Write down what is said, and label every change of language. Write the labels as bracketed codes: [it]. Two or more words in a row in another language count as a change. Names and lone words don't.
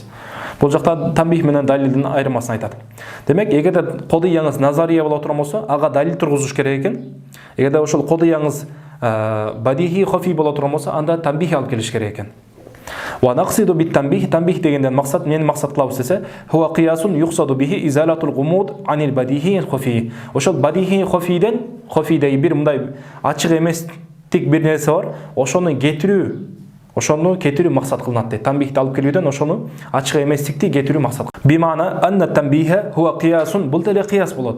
[ky] Бул жакта тамбих менен далилдин айырмасын айтат. Демек, эгерде кодыяңыз назария боло турган болсо, ага далил тургузуш керек экен. Эгерде ошол кодыяңыз [ar] بديهي خفي [ky] боло турган болсо, анда тамбих алып келиш керек экен. [ar] ونقصد بالتنبيه, [ky] тамбих дегенден максат, мен максат кылабыз десе, [ar] هو قياس يقصد به إزالة الغموض عن البديهي الخفي. [ky] Ошол бадихи хофиден, хофидеги бир мындай ачык эмес тик бир нерсе бар, ошону кетирүү максат кылынат дейт. Тамбихти алып келүүдөн ошону ачык эместикти кетирүү максат. [ar] بمعنى أن التنبيه هو قياس, [ky] бул деле қияс болот.